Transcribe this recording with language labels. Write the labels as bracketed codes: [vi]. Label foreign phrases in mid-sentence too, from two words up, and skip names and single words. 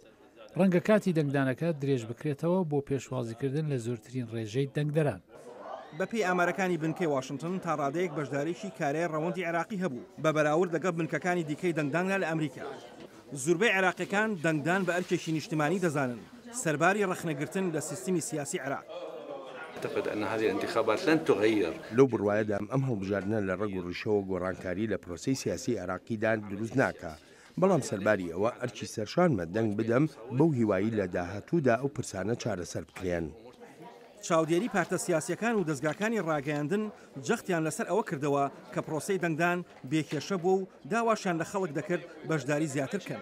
[ckb] ڕەنگە کاتی دەنگدانەکە درێژ بکرێتەوە بۆ پێشوازیکردن لە زۆرترین ڕێژەی دەنگدەران. بەپێی ئامارەکانی بنکەی واشنگتن تا ڕادەیەک بەشداریشی کارەیە ڕەوەندی عێراقی هەبوو بە بەراورد لەگەڵ بنکەکانی دیکەی دەنگداندا لە ئەمریکا. زۆربەی عێراقیەکان دەنگدان بە ئەرکێکی نیشتمانی دەزانن، سەرباری ڕەخنەگرتن لە سیستمی سیاسی عێراق. [ar] أعتقد أن هذه الانتخابات لن تغير. [ckb] لو بڕوایەدا ئەم هەڵبژاردنە لە ڕێگ و ڕیشەوە گۆڕانکاری لە پرۆسەی سیاسی عێراقیدان دروست ناکە، بەڵام سەرباری ئەوە ئەرکی سەرشانمە دەنگ بدەم بەو هیوایی لە داهاتوودا ئەو پرسانە چارەسەر بکرێن. چاودێری پارتە سیاسیەکان و دەستگاکانی ڕاگەیاندن جەختیان لەسەر ئەوە کردەوە کە پرۆسەی دەنگدان بێکێشە بوو و داواشیان لە خەڵک دەکرد بەشداری زیاتر بکەن.